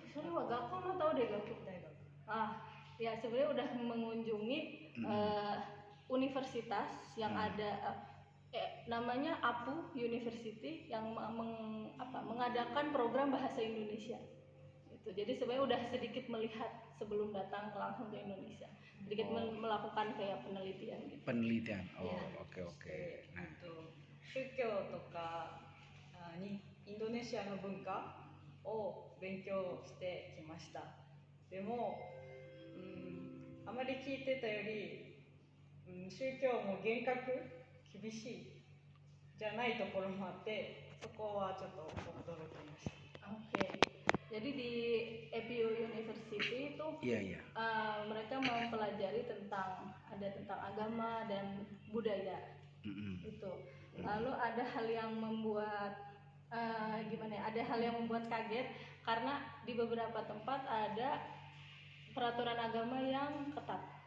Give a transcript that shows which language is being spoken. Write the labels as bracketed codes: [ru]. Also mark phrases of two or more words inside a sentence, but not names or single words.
[id] Sorry Gakko lo tau deh Gakko. Ya sebenarnya udah mengunjungi universitas yang ada namanya APU University yang mengadakan program bahasa Indonesia. Itu. Jadi sebenarnya udah sedikit melihat sebelum datang langsung ke Indonesia, sedikit melakukan kayak penelitian gitu. Penelitian. Oke. [ja] 宗教とかインドネシアの文化を勉強してきました。でもあまり聞いてたより、宗教も厳格厳しいじゃないところもあって、そこはちょっと驚きました。 [id] Jadi di APU University itu mereka mempelajari tentang agama dan budaya. Itu. Lalu ada hal yang membuat gimana ya? Ada hal yang membuat kaget karena di beberapa tempat ada peraturan agama yang ketat.